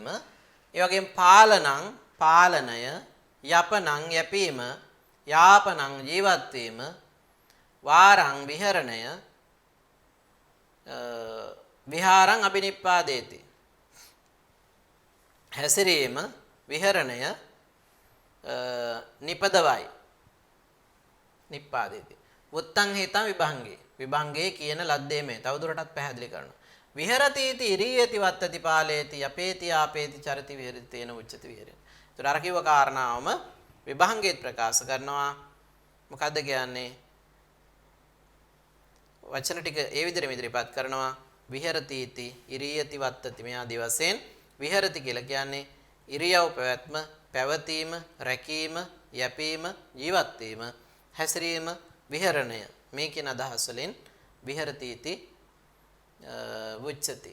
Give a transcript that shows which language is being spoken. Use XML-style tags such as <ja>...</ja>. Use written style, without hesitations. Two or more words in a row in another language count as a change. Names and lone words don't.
<si>ඒ වගේම පාලනං පාලනය, යපනං යැපීම, යාපනං ජීවත් වීම, වාරං විහරණය,</si> <pi>විහාරං අබිනිප්පාදේති.</pi> <si>හැසිරීම, විහරණය නිපදවයි.</si> <pi>නිප්පාදේති. වුත්තං හේතං විභංගේ.</pi> <si>විභංගේ කියන ලද්දේ මේ තවදුරටත් පැහැදිලි කරනවා.</si> <pi>විහෙරතිති ඉරියති වත්තති පාලේති යපේති ආපේති චරති විහෙරති තේන උච්චති විහෙරති.</pi> <si>ඒතර අර කිව්ව කාරණාවම විභංගේත් ප්‍රකාශ කරනවා. මොකද්ද කියන්නේ? වචන ටික ඒ විදිහට ඉදිරිපත් කරනවා.</si> <pi>විහෙරතිති ඉරියති වත්තති</pi> <si>මේ ආදී වශයෙන් විහෙරති කියලා කියන්නේ ඉරියව් පැවැත්ම, පැවතීම, රැකීම, යැපීම, ජීවත් වීම, හැසිරීම, විහරණය මේ කියන අදහස් වලින්</si> <pi>විහෙරතිති උච්චති.</pi>